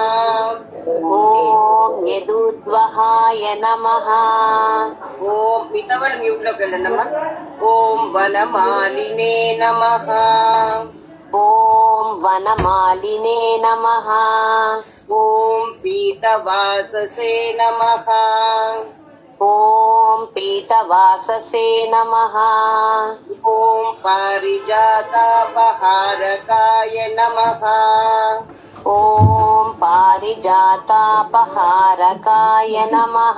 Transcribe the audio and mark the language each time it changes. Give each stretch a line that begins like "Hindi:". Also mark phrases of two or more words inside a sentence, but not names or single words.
Sanskrit: ఓం యదూద్వహాయ నమః.
Telugu: ఓం మిగతా వాళ్ళు మ్యూట్ లోకి వెళ్ళండి అమ్మా.
Sanskrit: ఓం వనమాలినే నమః. ఓం వనమాలినే నమః. ॐ पीतवाससे नमः। ॐ पीतवाससे नमः। ॐ पारिजातापहारकाय नमः। ॐ पारिजातापहारकाय नमः।